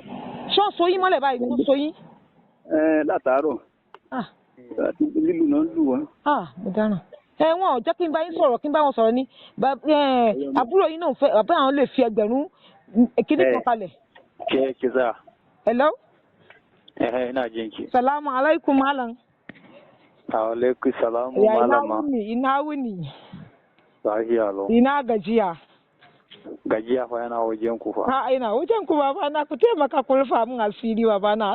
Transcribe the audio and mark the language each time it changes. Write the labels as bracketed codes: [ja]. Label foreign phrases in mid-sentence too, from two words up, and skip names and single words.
[yo] Ṣé wọ́n so yín mọ́lẹ̀ báyìí? Wọ́n so yín? Látàárọ̀. Lílù náà lù wọ́n. Mo dáràn. Wọn ò jẹ́ kí n bá yín sọ̀rọ̀ kí n bá wọn sọ̀rọ̀ ní. Àbúrò yín náà fẹ́ bàbá àwọn lè fi ẹgbẹ̀rún kíní kan kalẹ̀. Kẹ́kẹ́sà. [en] Hello? [ha] Ina jinki. Salamu alaikum malam. Alaikum salamu malama. Ina wuni. Lafiya lau. Ina gajiya. Gajiya fa yana wajen ku fa. Ina wajen ku baba na ku taimaka ku rufa min asiri baba na.